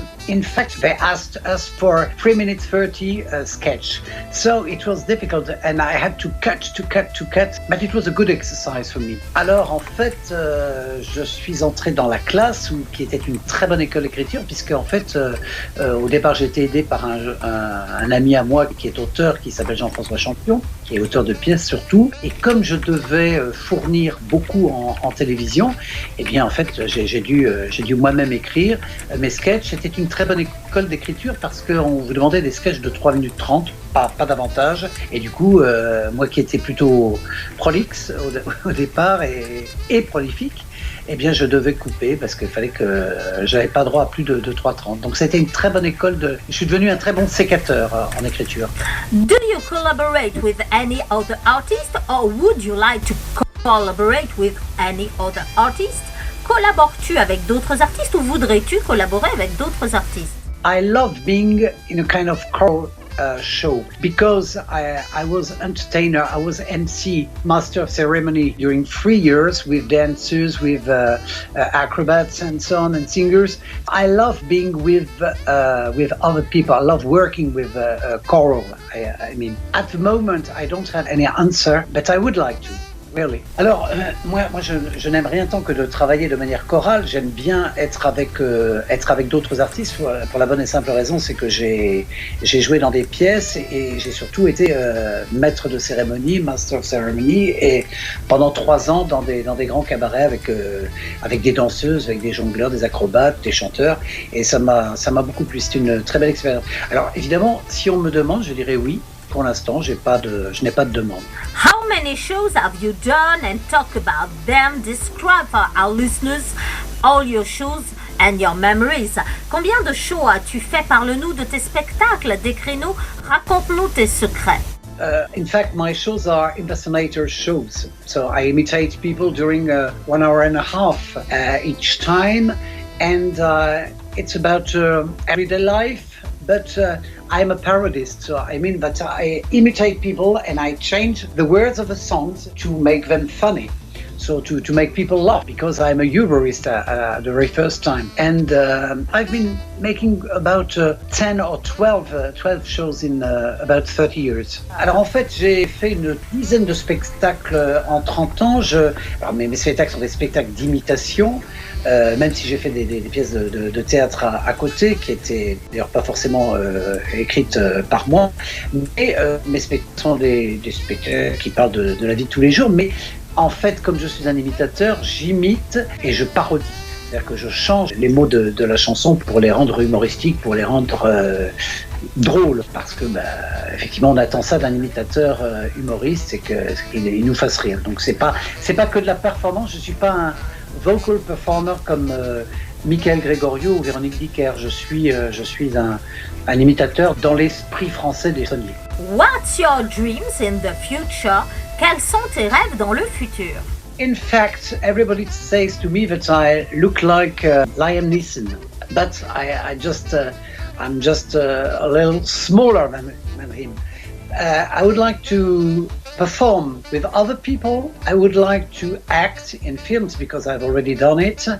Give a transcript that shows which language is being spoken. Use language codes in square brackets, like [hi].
[en] In fact, they asked us for 3 minutes 30 sketch. So it was difficult and I had to cut, but it was a good exercise for me. [fr] Alors en fait, je suis entré dans la classe qui était une très bonne école d'écriture puisque en fait, au départ, j'ai été aidé par un ami à moi qui est auteur, qui s'appelle Jean-François Champion, qui est auteur de pièces surtout. Et comme je devais fournir beaucoup en télévision, eh bien en fait, j'ai dû moi-même écrire mes sketchs. C'était une très bonne école d'écriture parce qu'on vous demandait des sketchs de 3 minutes 30, pas davantage. Et du coup, moi qui étais plutôt prolixe au départ et prolifique, eh bien je devais couper parce qu'il fallait que j'avais pas droit à plus de 3,30. Donc c'était une très bonne école je suis devenu un très bon sécateur en écriture. [en] Do you collaborate with any other artist or would you like to collaborate with any other artist? [fr] Collabores-tu avec d'autres artistes ou voudrais-tu collaborer avec d'autres artistes? [en] I love being in a kind of choral show because I was entertainer, I was MC, master of ceremony during 3 years with dancers, with acrobats and so on and singers. I love being with other people. I love working with choral. I mean, at the moment, I don't have any answer, but I would like to. Really. [fr] Alors, moi je n'aime rien tant que de travailler de manière chorale. J'aime bien être avec d'autres artistes pour la bonne et simple raison, c'est que j'ai joué dans des pièces et j'ai surtout été maître de cérémonie, [en] master of ceremony, [fr] et pendant 3 ans dans des grands cabarets avec des danseuses, avec des jongleurs, des acrobates, des chanteurs, et ça m'a beaucoup plu. C'est une très belle expérience. Alors évidemment, si on me demande, je dirais oui. Pour l'instant, je n'ai pas de demande. [en] How many shows have you done and talk about them? Describe for our listeners all your shows and your memories. [fr] Combien de shows as-tu fait? Parle-nous de tes spectacles. Décris-nous, raconte-nous tes secrets. [en] In fact, my shows are impersonator shows. So I imitate people during 1 hour and a half each time. And it's about everyday life. But I'm a parodist, so I mean that I imitate people and I change the words of the songs to make them funny. So to make people laugh, because I'm a humorist at the very first time. And I've been making about 10 or 12 shows in about 30 years. [fr] Alors en fait, j'ai fait une dizaine de spectacles en 30 ans. Alors mes spectacles sont des spectacles d'imitation. Même si j'ai fait des pièces de théâtre à côté, qui étaient d'ailleurs pas forcément écrites par moi, mais mes spectacles sont des spectacles qui parlent de la vie de tous les jours, mais en fait, comme je suis un imitateur, j'imite et je parodie. C'est-à-dire que je change les mots de la chanson pour les rendre humoristiques, pour les rendre drôles, parce que effectivement on attend ça d'un imitateur humoriste, c'est qu'il nous fasse rire. Donc c'est pas que de la performance, je suis pas un vocal performer comme Michael Gregorio ou Véronique Dicker. Je suis un imitateur dans l'esprit français des sonniers. [en] What's your dreams in the future? [fr] Quels sont tes rêves dans le futur? [en] In fact, everybody says to me that I look like Liam Neeson, but I'm just a little smaller than him. I would like to perform with other people. I would like to act in films because I've already done it.